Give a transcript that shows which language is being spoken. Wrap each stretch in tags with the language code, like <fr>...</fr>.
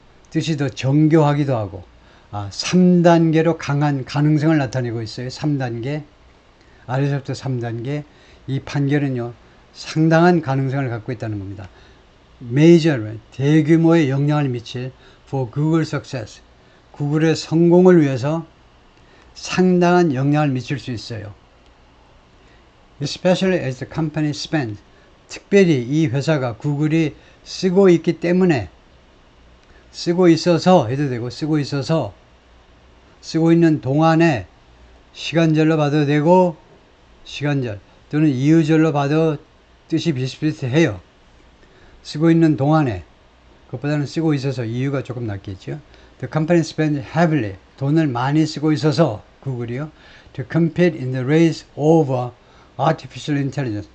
<ko>뜻이 더 정교하기도 하고, 3단계로 강한 가능성을 나타내고 있어요. 3단계. 아래서부터 3단계. 이 판결은요, 상당한 가능성을 갖고 있다는 겁니다. major, 대규모의 영향을 미칠</ko> <en>for Google success.</en> <ko>구글의 성공을 위해서 상당한 영향을 미칠 수 있어요.</ko> <en>Especially as the company spends.</en> <ko>특별히 이 회사가, 구글이 쓰고 있기 때문에, 쓰고 있어서 해도 되고, 쓰고 있는 동안에 시간절로 봐도 되고, 시간절 또는 이유절로 봐도 뜻이 비슷비슷해요. 쓰고 있는 동안에, 그것보다는 쓰고 있어서 이유가 조금 낫겠죠.</ko> <en>The company spends heavily,</en> <ko>돈을 많이 쓰고 있어서, 구글이요,</ko> <en>to compete in the race over artificial intelligence.</en>